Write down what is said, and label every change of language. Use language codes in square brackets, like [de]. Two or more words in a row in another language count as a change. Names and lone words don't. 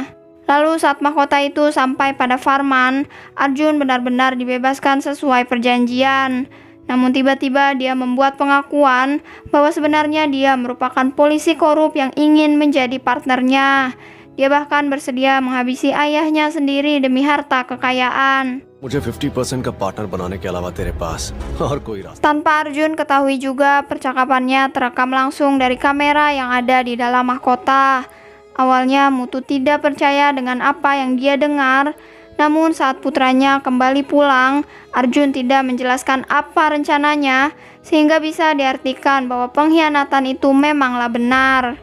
[id] Lalu saat mahkota itu sampai pada Farman, Arjun benar-benar dibebaskan sesuai perjanjian. Namun tiba-tiba dia membuat pengakuan bahwa sebenarnya dia merupakan polisi korup yang ingin menjadi partnernya. Dia bahkan bersedia menghabisi ayahnya sendiri demi harta kekayaan. [hi] मुझे 50% का पार्टनर बनाने के अलावा तेरे पास और कोई रास्ता [id] Tanpa Arjun ketahui juga, percakapannya terekam langsung dari kamera yang ada di dalam mahkota. Awalnya Mutu tidak percaya dengan apa yang dia dengar. Namun saat putranya kembali pulang, Arjun tidak menjelaskan apa rencananya sehingga bisa diartikan bahwa pengkhianatan itu memanglah benar.